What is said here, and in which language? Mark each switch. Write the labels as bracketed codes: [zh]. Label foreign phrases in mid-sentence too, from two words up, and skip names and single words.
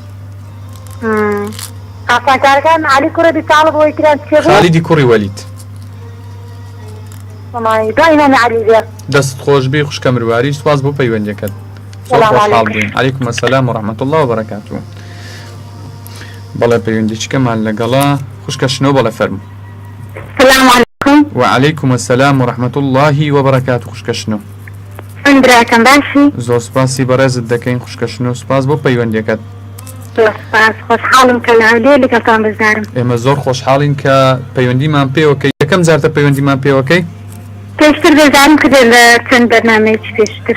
[ckb] ئاسانکارەکان عەلی کوڕی ئەبی تاڵیب بۆ یەکیان چێ بوو خالیدی کوڕی وەلید دوای نامی عەلی بێ دەست خۆش بی خوشکە مرواری سواز بۆ پەیوەندیەکەت زۆر خۆشحاڵ بووین [ar] عەلەیکوم السەلام وڕەحمەتوڵڵا وبەرەکاتوه [ckb] بەڵێ پەیوەندیچکەمان لەگەڵا خوشکە شنۆ بەڵێ فەرموو [ar] السلام عليكم وعليكم السلام ورحمة الله وبركاته [ckb] خوشکە شنۆ براکەم باشی زۆر سپاسی بەڕێزت دەکەین خوشکە شنۆ سپاس بۆ پەیوەندیەکەت زۆر سپاس خۆشحاڵم کە لە لەگەڵتان بزارم ئێمە زۆر خۆشحاڵین کە پەیوەندیمان پێوەکەی یەکەم جارتە پەیوەندیمان پێوەکەی پێشتر بێزارم کە لە چەند بەرنامەیەکی پێشتر